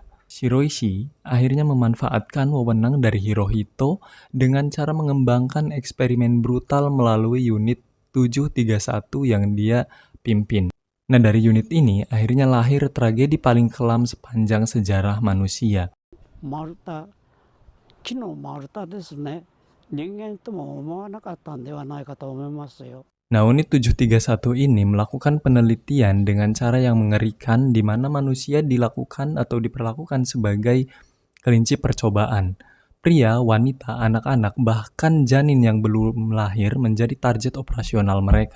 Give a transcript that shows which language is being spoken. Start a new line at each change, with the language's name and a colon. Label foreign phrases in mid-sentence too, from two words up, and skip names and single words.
Indonesian: Shiroishi akhirnya memanfaatkan wewenang dari Hirohito dengan cara mengembangkan eksperimen brutal melalui unit 731 yang dia pimpin. Nah, dari unit ini akhirnya lahir tragedi paling kelam sepanjang sejarah manusia.
Japanese: 丸太、木の丸太ですね. 人間とも思わなかったのではないかと思いますよ.
Indonesian: Nah, unit 731 ini melakukan penelitian dengan cara yang mengerikan di mana manusia dilakukan atau diperlakukan sebagai kelinci percobaan. Pria, wanita, anak-anak, bahkan janin yang belum lahir menjadi target operasional mereka.